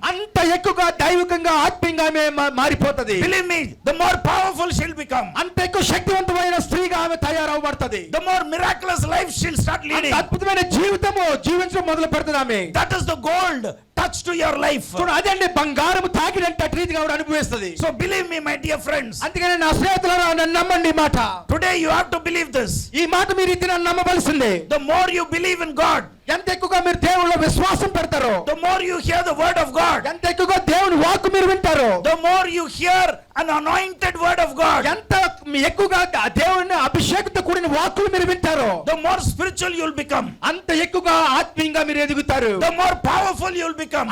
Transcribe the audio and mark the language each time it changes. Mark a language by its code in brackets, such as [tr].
[te] అంత ఎక్కువగా దైవికంగా ఆత్మీయంగా ఆమె మారిపోతది. [en] Believe me, the more powerful she'll become. [te] అంత ఎక్కువ శక్తివంతమైన స్త్రీగా ఆమె తయారవబడుతుంది. [en] The more miraculous life she'll start leading. [te] అద్భుతమైన జీవితము జీవించడం మొదలు పెడుతుంది ఆమె. [en] That is the gold touch to your life. [te] చూడు అదండి బంగారం తాకినంత రీతిగా ఆవిడ అనుభవిస్తుంది. [en] So believe me, my dear friends. [te] అందుకనే నా స్నేహితులారా నన్ను నమ్మండి ఈ మాట. [en] Today you have to believe this. [te] ఈ మాట మీరు ఇది నమ్మవలసిందే. [en] The more you believe in God, [te] ఎంత ఎక్కువగా మీరు దేవుళ్ళ విశ్వాసం పెడతారో, [en] the more you hear the word of God, [te] ఎంత ఎక్కువగా దేవుని వాక్కు మీరు వింటారో, [en] the more you hear an anointed word of God, [te] ఎంత ఎక్కువగా దేవుని అభిషేకంతో కూడిన వాక్కులు మీరు వింటారో, [en] the more spiritual you'll become. [te] అంత ఎక్కువగా ఆత్మీయంగా మీరు ఎదుగుతారు. [en] The more powerful you'll become.